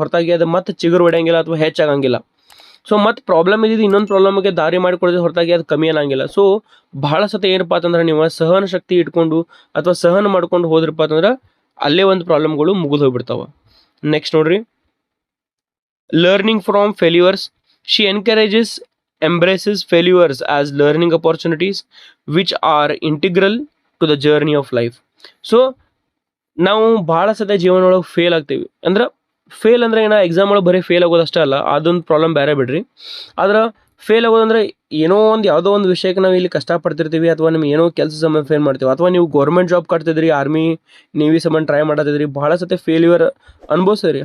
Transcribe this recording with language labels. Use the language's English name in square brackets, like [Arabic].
[Kannada] ಹೊರತಾಗಿ ಅದು ಮತ್ತೆ ಚಿಗುರು ಹೊಡೆಯಂಗಿಲ್ಲ ಅಥವಾ ಹೆಚ್ಚಾಗಂಗಿಲ್ಲ. ಸೊ ಮತ್ತೆ ಪ್ರಾಬ್ಲಮ್ ಇದ್ದಿದ್ದು ಇನ್ನೊಂದು ಪ್ರಾಬ್ಲಮ್ಗೆ ದಾರಿ ಮಾಡಿಕೊಡೋದು ಹೊರತಾಗಿ ಅದು ಕಮ್ಮಿ ಅನ್ನಂಗಿಲ್ಲ. ಸೊ ಬಹಳ ಸತಿ ಏನಪ್ಪ ಅಂತಂದ್ರೆ ನೀವು ಸಹನ ಶಕ್ತಿ ಇಟ್ಕೊಂಡು ಅಥವಾ ಸಹನ ಮಾಡ್ಕೊಂಡು ಹೋದ್ರಪ್ಪ ಅಂತಂದ್ರೆ ಅಲ್ಲೇ ಒಂದು ಪ್ರಾಬ್ಲಮ್ಗಳು ಮುಗಿದು ಹೋಗ್ಬಿಡ್ತಾವೆ. [English] next [Kannada] ನೋಡ್ರಿ, [English] Learning from failures. She embraces failures as learning opportunities which are integral to the journey of life. [Kannada] So ನಾವು ಭಾಳ ಸತಿ ಜೀವನ ಒಳಗೆ ಫೇಲ್ ಆಗ್ತೀವಿ. ಅಂದ್ರೆ ಫೇಲ್ ಅಂದರೆ ಏನೋ ಎಕ್ಸಾಮ್ ಒಳಗೆ ಬರೀ ಫೇಲ್ ಆಗೋದು ಅಷ್ಟೇ ಅಲ್ಲ, ಅದೊಂದು ಪ್ರಾಬ್ಲಮ್ ಬೇರೆ ಬಿಡ್ರಿ. ಆದ್ರೆ ಫೇಲ್ ಆಗೋದಂದ್ರೆ ಯಾವುದೋ ಒಂದು ವಿಷಯಕ್ಕೆ ನಾವು ಇಲ್ಲಿ ಕಷ್ಟಪಡ್ತಿರ್ತೀವಿ ಅಥವಾ ನಿಮ್ಗೆ ಏನೋ ಕೆಲಸ ಸಂಬಂಧ ಫೇಲ್ ಮಾಡ್ತೀವಿ, ಅಥವಾ ನೀವು ಗೌರ್ಮೆಂಟ್ ಜಾಬ್ ಕಟ್ತಿದ್ರಿ, ಆರ್ಮಿ ನೇವಿ ಸಂಬಂಧ ಟ್ರೈ ಮಾಡತ್ತಿದ್ರಿ, ಭಾಳ ಸತಿ ಫೇಲ್ಯೂರ್ ಅನ್ಭವಿಸ್ರಿ.